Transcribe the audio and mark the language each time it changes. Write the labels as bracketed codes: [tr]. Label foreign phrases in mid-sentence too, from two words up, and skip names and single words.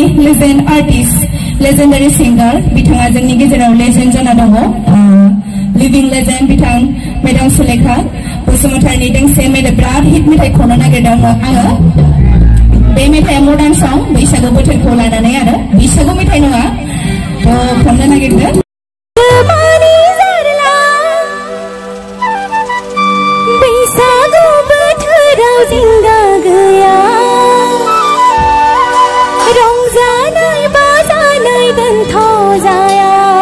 [en] legend artist, legendary singer, [brx] bitanga जोंनि गेजेराव legend जाना दङ [en] living legend [brx] bitang Madam Sulekha Basumatari दोंसे बिराद हिट मेथाइ खननो नागिरदों आङो बे मेथाइया [en] modern song [brx] बैसागु बोथोरखौ लानानै आरो बैसागु मेथाइ नङा खननो नागिरदों बैसागु बोथोराव जिंगा गैया रंजानाय बाजानाय दोनथ' जाया